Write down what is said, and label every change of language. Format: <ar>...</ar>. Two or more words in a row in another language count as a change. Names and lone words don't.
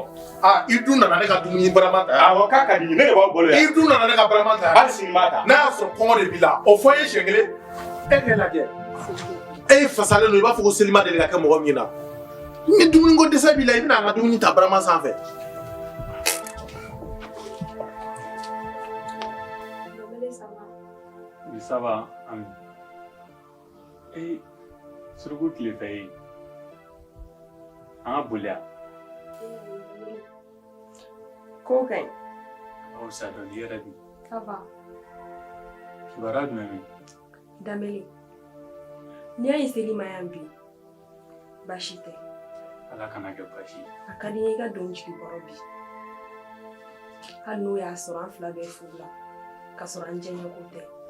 <bm>I dun nana ne ka dumuni barama ta. Awɔ k'a ka di n ye, ne de b'aw balo yan. I dun nana ne ka barama ta. Hali sini n b'a ta. N'a y'a sɔrɔ kɔngɔ de b'i la o fɔ n ye siɲɛ kelen e k'e lajɛ e fasalen don i b'a fɔ ko seli ma deli ka kɛ mɔgɔ min na ni dumuni ko dɛsɛ b'i la i bɛna an ka dumuni ta barama sanfɛ.</bm> <fr>Ça va, Ami.</fr> <bm>Suruku tile fɛ ye an ka boli yan. Ko ka ɲi. Aw sa dɔn i yɛrɛ dun.</bm> <fr>Ça va.</fr> <bm>Kibaruya jumɛn bɛ? Danbele n'i y'a ye seli ma yan bi baasi tɛ. Ala kana kɛ baasi ye. A ka di n ye i ka don jigi kɔrɔ bi hali n'o y'a sɔrɔ an fila bɛɛ furu la k'a sɔrɔ an jɛɲɔgɔn tɛ.</bm>